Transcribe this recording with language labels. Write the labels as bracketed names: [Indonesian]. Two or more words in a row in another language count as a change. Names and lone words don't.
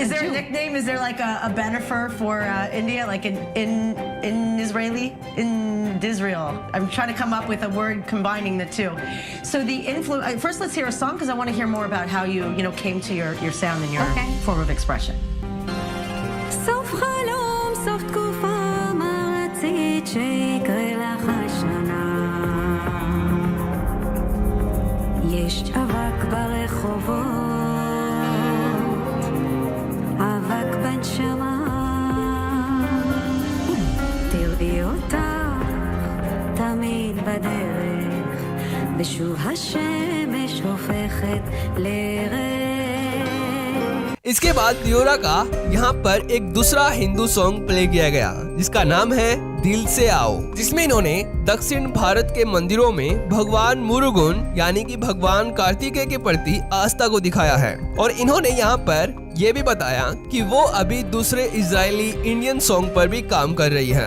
[English] is there a nickname? Is there like a benefer for India, like in Israeli, in Israel? I'm trying to come up with a word combining the two. So the influence. First, let's hear a song because I want to hear more about how you came to your sound and your form of expression. [Hebrew] סוף חלום, סוף תקופה, מה רצית שיקרה לך השנה? יש אבק ברחובות, אבק בנשמה, תראי אותך תמיד בדרך, ושוב השמש הופכת לירח. [Hindi] इसके बाद लियोरा का यहाँ पर एक दूसरा [English] Hindu song play [Hindi] किया गया जिसका नाम है दिल से आओ, जिसमें इन्होंने दक्षिण भारत के मंदिरों में भगवान मुरुगन यानी कि भगवान कार्तिकेय के प्रति आस्था को दिखाया है। और इन्होंने यहाँ पर ये भी बताया कि वो अभी दूसरे [English] Israeli Indian song [Hindi] पर भी काम कर रही है।